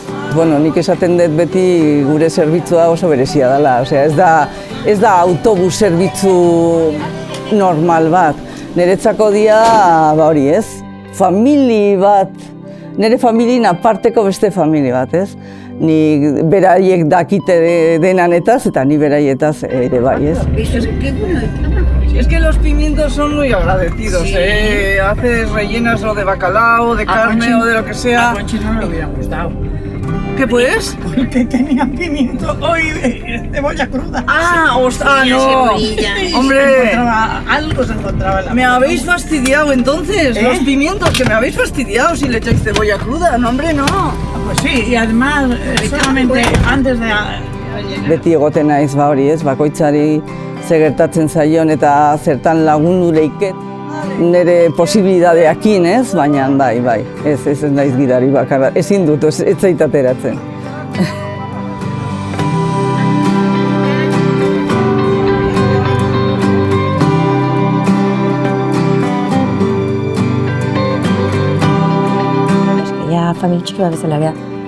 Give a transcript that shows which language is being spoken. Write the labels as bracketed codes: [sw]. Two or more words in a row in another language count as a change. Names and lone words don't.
[eu] Bueno, nik esaten dut beti gure zerbitzua oso berezia dela, osea, ez da autobus zerbitzu normal bat. Niretzako dia, hori, ez? Famili bat, nire familien aparteko beste famili bat, ez? Ni beraiek dakite denanetaz eta ni beraietaz ere bai, ez? [es] Es que los pimientos son muy agradecidos, Haces rellenas o de bacalao, de carne o de lo que sea. A Conchi no le hubiera gustado. ¿Qué pues? Porque tenía pimiento hoy de cebolla cruda. No. Hombre, Algo se encontraba en la me habéis fastidiado entonces, los pimientos, que me habéis fastidiado si le echáis cebolla cruda. No, hombre, no. Pues sí, y además solamente antes de... [eu] Beti egoten naiz hori, ez? Bakoitzari ze gertatzen zaion eta zertan lagundu leiket nire posibilidadeekin, ez? Baina bai, ez naiz gidari bakarra, ezin dut, ez zait ateratzen. Ja, familia txiki bat bezala beha.